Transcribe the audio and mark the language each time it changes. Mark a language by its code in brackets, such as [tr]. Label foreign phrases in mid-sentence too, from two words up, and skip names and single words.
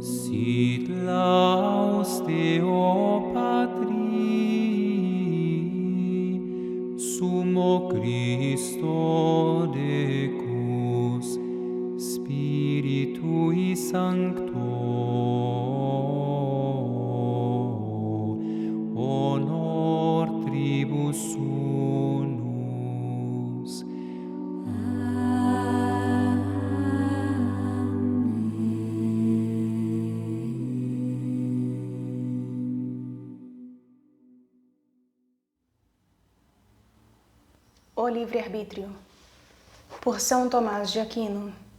[la] Sit laus Deo Patri, Sumo Christo Decus, Spiritui Sancto, honor tribus unus. [pt] O livre-arbítrio, por São Tomás de Aquino.